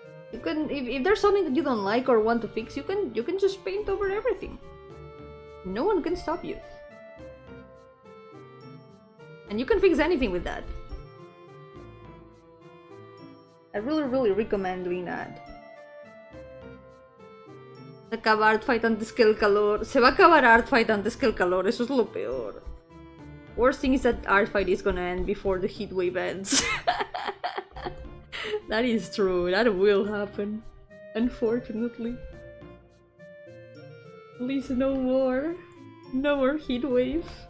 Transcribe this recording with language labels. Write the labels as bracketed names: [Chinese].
[English] You can, if there's something that you don't like or want to fix, you can just paint over everything. No one can stop you. And you can fix anything with that. I really recommend doing that. [Spanish] Se acaba art fight antes que el calor. Se va a acabar art fight antes que el calor. Eso es lo peor. [English] Worst thing is that art fight is gonna end before the heat wave ends. That is true. That will happen. Unfortunately. Please no more. No more heat wave.